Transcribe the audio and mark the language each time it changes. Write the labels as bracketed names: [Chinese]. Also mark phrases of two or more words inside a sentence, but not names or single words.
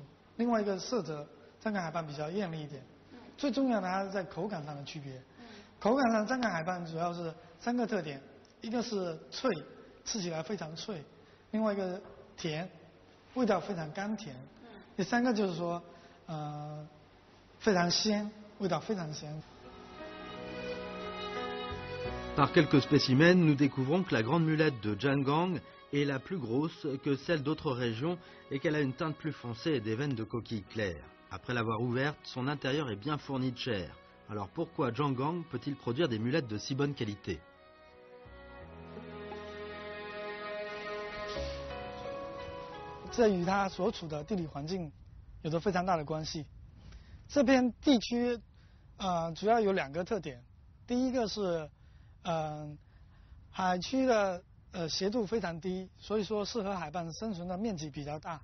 [Chinese] 另外一个色泽，香港海蚌比较艳丽一点。最重要的还是在口感上的区别。口感上，香港海蚌主要是3个特点，一个是脆，吃起来非常脆；另外一个甜，味道非常甘甜；第3个就是说，非常鲜，味道非常鲜。 [French] Par quelques spécimens, nous découvrons que la grande mulette de Jianggang est la plus grosse que celle d'autres régions et qu'elle a une teinte plus foncée et des veines de coquille claire. Après l'avoir ouverte, son intérieur est bien fourni de chair. Alors pourquoi Jianggang peut-il produire des mulettes de si bonne qualité? [Chinese] 这与它所处的地理环境有着非常大的关系。这片地区，主要有2个特点。第一个是，海区的斜度非常低，所以说适合海蚌生存的面积比较大。